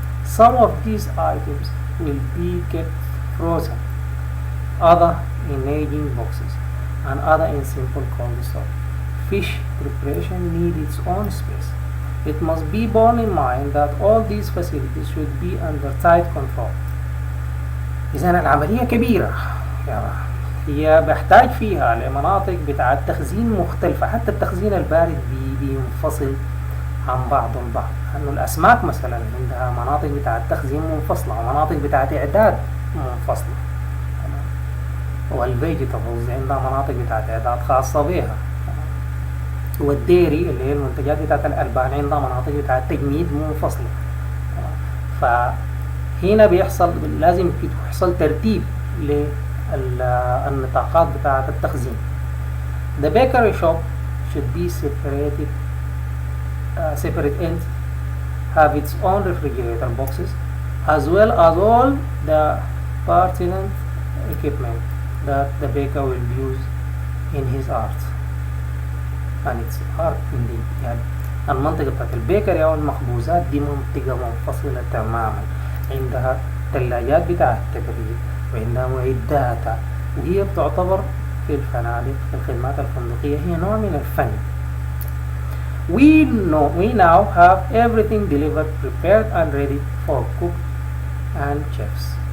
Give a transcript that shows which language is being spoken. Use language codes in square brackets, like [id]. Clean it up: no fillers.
[en] Some of these items will be kept frozen, other in aging boxes, and other in simple cold storage. Fish preparation needs its own space. It must be borne in mind that all these facilities should be under tight control. [ar] إذن العملية كبيرة، هي بيحتاج فيها لمناطق بتاعت تخزين مختلفة، حتى التخزين البارد بينفصل عن بعض البعض، لأنه الأسماك مثلا عندها مناطق بتاعت تخزين منفصلة ومناطق بتاعت إعداد منفصلة، والفيجيتابلز عندها مناطق بتاعت إعداد خاصة بها، والديري اللي هي المنتجات بتاعت الألبان عندها مناطق بتاعت تجميد منفصلة. فهنا بيحصل لازم يحصل ترتيب للنطاقات بتاعت التخزين. [en] The bakery shop should be separate ends, have its own refrigerator boxes, as well as all the pertinent equipment that the baker will use in his art. And it's art indeed. يعني [ar] المنطقة بتاعت البيكري أو المخبوزات دي منطقة منفصلة تماما، عندها ثلاجات بتاعت التبريد وعندها معداتها، وهي بتعتبر في الفنادق في الخدمات الفندقية هي نوع من الفن. [en] We now have everything delivered, prepared and ready for cook and chefs.